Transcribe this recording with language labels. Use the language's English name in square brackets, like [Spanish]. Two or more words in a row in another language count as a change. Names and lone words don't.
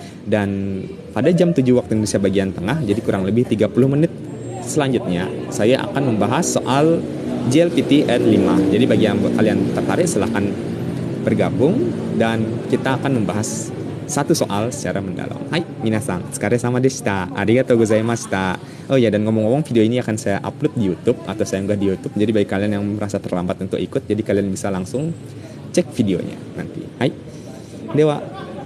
[Indonesian] Dan pada jam 7 waktu Indonesia bagian tengah, jadi kurang lebih 30 menit selanjutnya, saya akan membahas soal JLPT N5. Jadi bagi yang kalian tertarik silahkan bergabung, dan kita akan membahas satu soal secara mendalam. Hai, [Japanese] 皆さん、お疲れ様でした. ありがとうございました. [Indonesian] Oh ya, dan ngomong-ngomong, video ini akan saya upload di YouTube atau saya unggah di YouTube. Jadi bagi kalian yang merasa terlambat untuk ikut, jadi kalian bisa langsung cek videonya nanti. [Japanese] はい、では.